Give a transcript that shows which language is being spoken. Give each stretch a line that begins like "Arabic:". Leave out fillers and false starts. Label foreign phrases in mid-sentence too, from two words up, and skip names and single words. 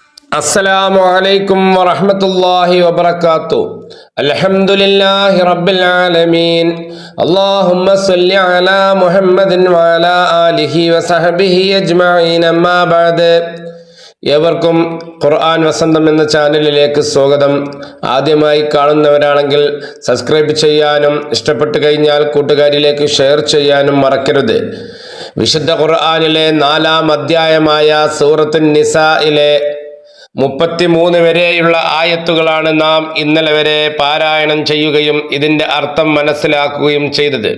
Arabic: السلام عليكم ورحمة الله وبركاته. الحمد لله رب العالمين. اللهم صل على محمد وعلى آله وصحبه أجمعين. أما بعد.
Malayalam: ഏവർക്കും ഖുർആൻ വസന്തം എന്ന ചാനലിലേക്ക് സ്വാഗതം. ആദ്യമായി കാണുന്നവരാണെങ്കിൽ സബ്സ്ക്രൈബ് ചെയ്യാനും ഇഷ്ടപ്പെട്ടു കഴിഞ്ഞാൽ കൂട്ടുകാരിലേക്ക് ഷെയർ ചെയ്യാനും മറക്കരുത്. വിശുദ്ധ ഖുർആനിലെ 4-ാം അധ്യായമായ സൂറത്തുൻ നിസായിലെ 33 വരെയുള്ള ആയത്തുകളാണ് നാം ഇന്നലെ വരെ പാരായണം ചെയ്യുകയും ഇതിന്റെ അർത്ഥം മനസ്സിലാക്കുകയും ചെയ്തത്.